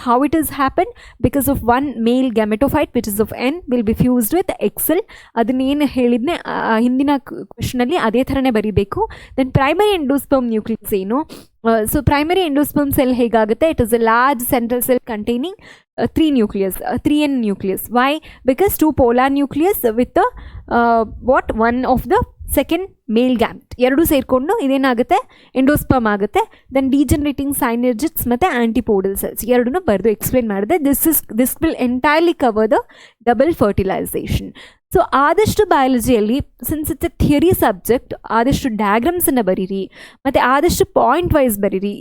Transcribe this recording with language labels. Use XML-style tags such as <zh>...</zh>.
<en>How it is happen, because of 1 male gametophyte which is of N will be fused with egg cell.</en> <kn>ಅದನ್ನೇನು ಹೇಳಿದ್ನೆ ಹಿಂದಿನ ಕ್ವೆಶನಲ್ಲಿ ಅದೇ ಥರನೇ ಬರೀಬೇಕು.</kn> <en>then primary endosperm nucleus ಏನು,</en> <kn>so primary endosperm cell ಹೇಗಾಗುತ್ತೆ,</kn> <en>It is a large central cell containing 3N nucleus. Why? Because 2 polar nucleus with one of the second male gamete,</en> <kn>2 ಸೇರಿಕೊಂಡು ಇದೇನಾಗುತ್ತೆ, endosperm ಆಗುತ್ತೆ.</kn> <en>then degenerating synergids</en> <kn>ಮತ್ತು ಆಂಟಿಪೋಡಲ್ ಸೆಲ್ಸ್ 2 ಬರೆದು explain ಮಾಡಿದೆ.</kn> <en>This will entirely cover the double fertilisation.</en> <kn>So ಆದಷ್ಟು ಬಯಾಲಜಿಯಲ್ಲಿ</kn> <en>since it's a theory subject</en> <kn>ಆದಷ್ಟು ಡಯಾಗ್ರಾಮ್ಸನ್ನು ಬರೀರಿ ಮತ್ತು ಆದಷ್ಟು ಪಾಯಿಂಟ್ ವೈಸ್ ಬರೀರಿ.</kn>